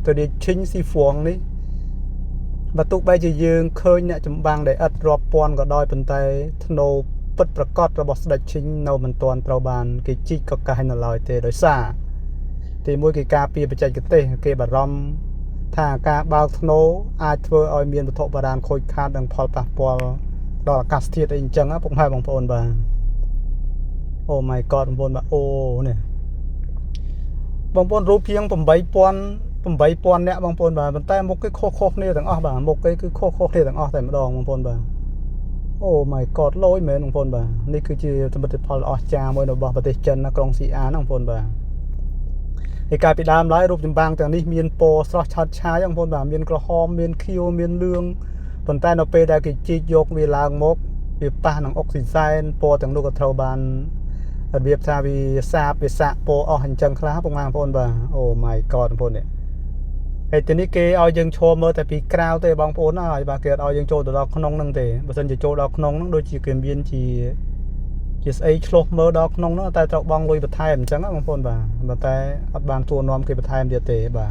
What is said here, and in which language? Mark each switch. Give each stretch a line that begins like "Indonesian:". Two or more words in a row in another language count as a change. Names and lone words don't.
Khmer: ន្តរជាតិឈិងស៊ីហ្វួងនេះបើទោះបីជាយើងឃើញអ្នកចម្បាំងដែលឥតរាប់ពាន់ក៏ដោយប៉ុន្តែធ្នូពិតប្រកបរបស់ស្ដេចឈិងនៅមិនទាន់ត្រូវបានគេជីកកកាសនៅឡើយទេដោយសារទីមួយគេការពារបច្ចេកទេសគេបារម្ភថាការបើកធ្នូអាចធ្វើឲ្យមានវត្ថុបរាណខូចខាតនិងផលប៉ះពាល់ដល់អាកាសធាតុអីអញ្ចឹងពុកម៉ែបងប្អូនបាទ
English: Oh my god
Khmer: បងប្អូនបាទអូនេះបងប្អូនរូបជាង 8000 8,000 អ្នកបងប្អូនបាទប៉ុន្តែមុខគេខុសៗគ្នាទាំងអស់បាទមុខគេគឺខុសៗគ្នាទាំងអស់តែម្ដងបងប្អូនបាទអូ
English: my god
Khmer: លយមែនបងប្អូនបាទ នេះគឺជាសមិទ្ធផលអស្ចារ្យមួយរបស់ប្រទេសចិនក្រុងស៊ីអានបងប្អូនបាទហើយកាលពីដើមឡើយរូបចម្បាំងទាំងនេះមានពណ៌ស្រស់ឆើតឆាយបងប្អូនបាទមានក្រហមមានខៀវមានលឿងប៉ុន្តែនៅពេលដែលគេជីកយកវាឡើងមកវាប៉ះនឹងអុកស៊ីសែនពណ៌ទាំងនោះក៏ត្រូវបានរបៀបថាវាសាបវាសាក់ពណ៌អស់អញ្ចឹងខ្លះបងប្អូនបាទអូ
English: my god
Khmer: បងប្អូននេះហើយទីនេះគេឲ្យយើងឈរមើលតែពីក្រៅទេបងប្អូនហើយបាទគេអត់ឲ្យយើងចូលទៅដល់ក្នុងហ្នឹងទេបើមិនជាចូលដល់ក្នុងហ្នឹងដូចជាគេមាន ជាស្អីឆ្លោះមើលដល់ក្នុងហ្នឹងតែត្រូវបង់លុយបន្ថែមអញ្ចឹងបងប្អូនបាទប៉ុន្តែអត់បានទួនាំគេបន្ថែមទៀតទេបាទ